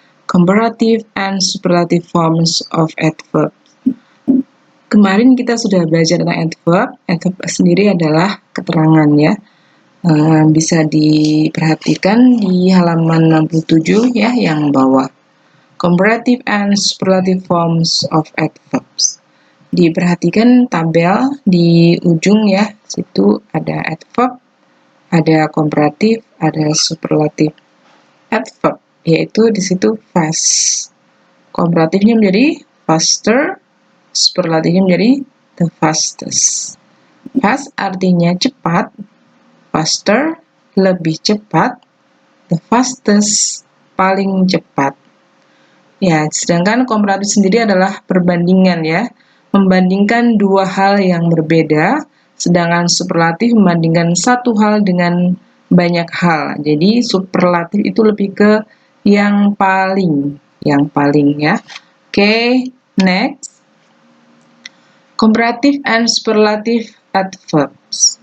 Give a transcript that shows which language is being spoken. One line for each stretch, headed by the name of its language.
English: Comparative and superlative forms of adverb.
Indonesian: Kemarin kita sudah belajar tentang adverb. Adverb sendiri adalah keterangan ya. Bisa diperhatikan di halaman 67 ya yang bawah.
English: Comparative and superlative forms of adverbs.
Indonesian: Diperhatikan tabel di ujung ya, situ ada adverb, ada comparative, ada superlative adverb, yaitu di situ fast. Komparatifnya menjadi faster, superlatifnya menjadi the fastest. Fast artinya cepat, faster lebih cepat, the fastest paling cepat. Ya, sedangkan komparatif sendiri adalah perbandingan ya, membandingkan dua hal yang berbeda, sedangkan superlatif membandingkan satu hal dengan banyak hal. Jadi superlatif itu lebih ke yang paling ya.
English: Oke, next. Comparative and superlative adverbs.